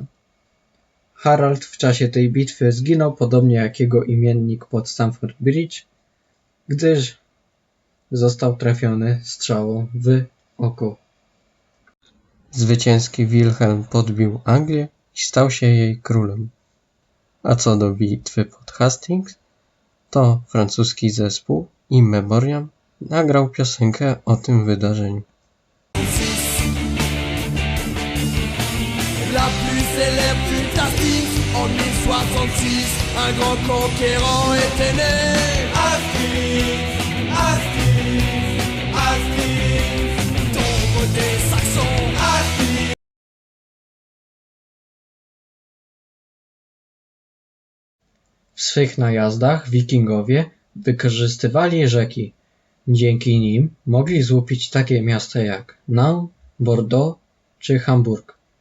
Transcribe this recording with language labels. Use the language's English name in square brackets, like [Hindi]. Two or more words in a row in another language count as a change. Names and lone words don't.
[Polish] Harald w czasie tej bitwy zginął podobnie jak jego imiennik pod Stamford Bridge, gdyż został trafiony strzałą w oko. Zwycięski Wilhelm podbił Anglię i stał się jej królem. A co do bitwy pod Hastings, to francuski zespół In Memoriam nagrał piosenkę o tym wydarzeniu. [French] La plus célèbre fut Hastings en 1066. Un grand conquérant était né. Hastings, Hastings, Hastings. Tombe des Saxons. Hastings. [Polish] W swych najazdach wikingowie wykorzystywali rzeki. Dzięki nim mogli złupić takie miasta jak Nantes, Bordeaux czy Hamburg.